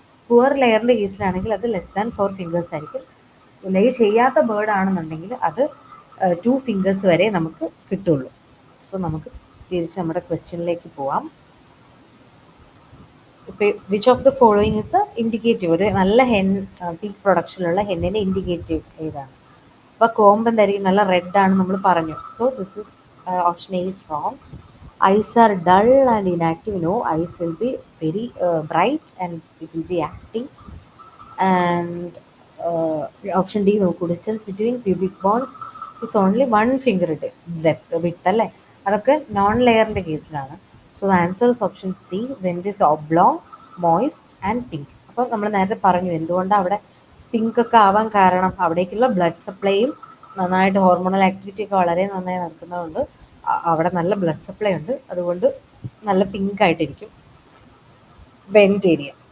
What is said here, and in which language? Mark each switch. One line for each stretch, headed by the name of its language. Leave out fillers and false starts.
Malayalam: Poor ലെയറിൻ്റെ കേസിലാണെങ്കിൽ അത് less than 4 fingers ആയിരിക്കും. ലേ ചെയ്യാത്ത ബേർഡ് ആണെന്നുണ്ടെങ്കിൽ അത് 2 fingers വരെ നമുക്ക് കിട്ടുള്ളൂ. സോ നമുക്ക് തിരിച്ച് നമ്മുടെ ക്വസ്റ്റ്യനിലേക്ക് പോവാം.
English: which of the following is the indicative,
Malayalam: ഒരു നല്ല പീക്ക് പ്രൊഡക്ഷനിലുള്ള ഹെന്നിൻ്റെ ഇൻഡിക്കേറ്റീവ് ഏതാണ്? അപ്പോൾ കോമ്പ് എന്തായിരിക്കും, നല്ല റെഡ് ആണ് നമ്മൾ പറഞ്ഞു.
English: So this is option A is wrong. Eyes are dull and inactive. No, eyes will be very bright and it will be active. And option D നോക്കൂ, distance between cubic bones is only 1 finger
Malayalam: വിട്ട് അല്ലേ. അതൊക്കെ non ലെയറിൻ്റെ കേസിലാണ്.
English: So the answer is option C, when it is oblong, moist and pink.
Malayalam: അപ്പോൾ നമ്മൾ നേരത്തെ പറഞ്ഞു എന്തുകൊണ്ടാണ് അവിടെ പിങ്ക് ഒക്കെ ആവാൻ കാരണം, അവിടേക്കുള്ള ബ്ലഡ് സപ്ലൈയും നന്നായിട്ട് ഹോർമോണൽ ആക്ടിവിറ്റി ഒക്കെ വളരെ നന്നായി നടക്കുന്നതുകൊണ്ട് അവിടെ നല്ല ബ്ലഡ് സപ്ലൈ ഉണ്ട്, അതുകൊണ്ട് നല്ല പിങ്ക് ആയിട്ടിരിക്കും വെന്റ് ഏരിയ.